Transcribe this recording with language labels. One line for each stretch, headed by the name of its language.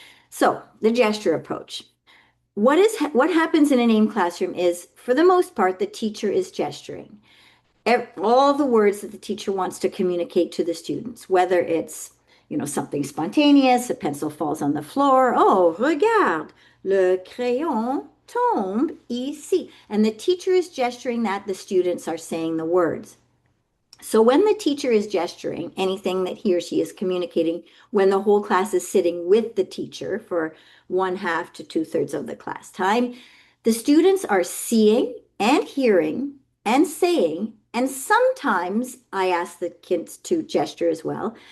English: So the gesture approach. What happens in an AIM classroom is, for the most part, the teacher is gesturing all the words that the teacher wants to communicate to the students, whether it's, something spontaneous, a pencil falls on the floor.
French: Oh, regarde, le crayon tombe ici.
English: And the teacher is gesturing that, the students are saying the words. So when the teacher is gesturing anything that he or she is communicating, when the whole class is sitting with the teacher for 1/2 to 2/3 of the class time, the students are seeing and hearing and saying, and sometimes I ask the kids to gesture as well.